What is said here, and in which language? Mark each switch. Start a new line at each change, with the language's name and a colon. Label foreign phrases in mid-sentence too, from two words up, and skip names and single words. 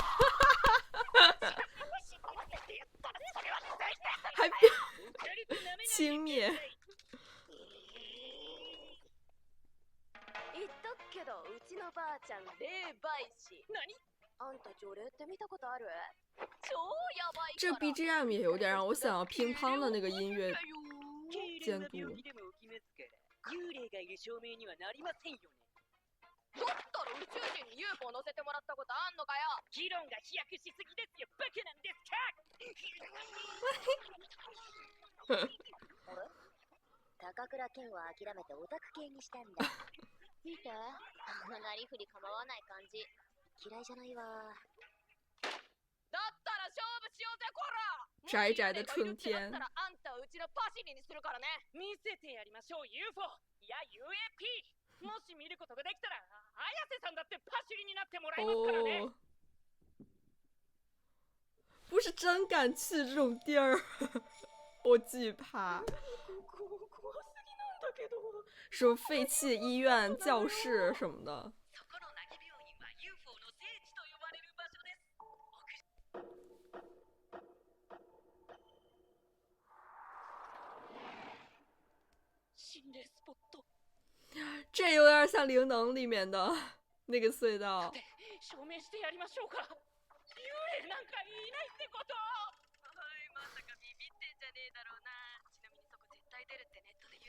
Chinese: 还
Japanese: 軽く舐めないで
Chinese: 轻蔑。
Japanese: 言っとくけど、うちのばあちゃん霊媒師。何？あんた除霊って見たことある？超やばいか
Chinese: 这
Japanese: ら。
Chinese: BGM 也有点让我想到乒乓的那个音乐监督。
Japanese: 病気でも起きますから幽霊がいる証明にはなりませんよね。だったら宇宙人に UFO 乗せてもらったことあんのかよ。議論が飛躍しすぎですよ。バカなんですか？あれ？高倉健は諦めてオタク系にしたんだ。見て、あのなりふり構わない感じ。嫌いじゃないわ。だったら勝負しようぜ、こら！
Chinese: 宅宅的春天。
Japanese: だったらあんたをうちのパシリにするからね。見せてやりましょう UFO いや UAP。もし見ることができたら綾瀬さんだってパシリになってもらいますからね。
Chinese: 哦，不是真敢去这种地儿，我惧怕。
Japanese: 怖すぎなんだけど。
Chinese: 什么废弃医院、教室什么的。
Japanese: そこの泣き病院は UFO の聖地と呼ばれる場所です。心霊スポット。
Chinese: 这有点像《灵能》里面的那个隧道。
Japanese: 証明してやりましょうか。幽霊なんかいないってこと？はい、まさかビビってんじゃねえだろうな。ちなみにそこ絶対出るってネットで言う。